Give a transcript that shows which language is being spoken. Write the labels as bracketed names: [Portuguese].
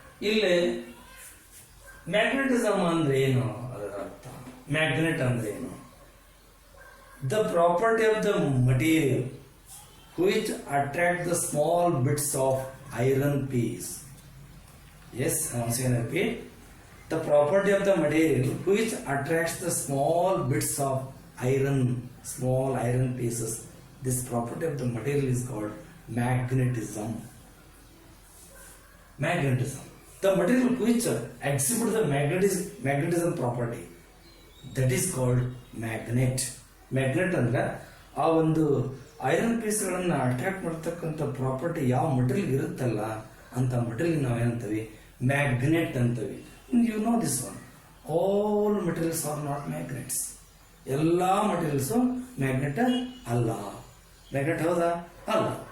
[Kannada] ಇಲ್ಲಿ ಮ್ಯಾಗ್ನೆಟಿಸಮ್ ಅಂದ್ರೆ ಏನು? ಅದರ ಅರ್ಥ ಮ್ಯಾಗ್ನೆಟ್ ಅಂದ್ರೆ ಏನು? [English] The property of the material which attract the small bits of iron piece. Yes, once again repeat. The property of the material which attracts the small bits of small iron pieces. This property of the material is called magnetism. Magnetism. The material which exhibits the magnetism property, that is called magnet. [Kannada] Magnet ಅಂದ್ರೆ ಆ ಒಂದು iron ಪೀಸ್ಗಳನ್ನು attract ಮಾಡ್ತಕ್ಕಂಥ property ಯಾವ material ಇರುತ್ತಲ್ಲ ಅಂತ material ನಾವೇನಂತೀವಿ, magnet ಅಂತೀವಿ. [English] You know this one, all materials are not magnets. [Kannada] ಎಲ್ಲ materials magnet ಅಲ್ಲ. ಮ್ಯಾಗ್ನೆಟ್ ಹೌದಾ? ಅಲ್ಲ.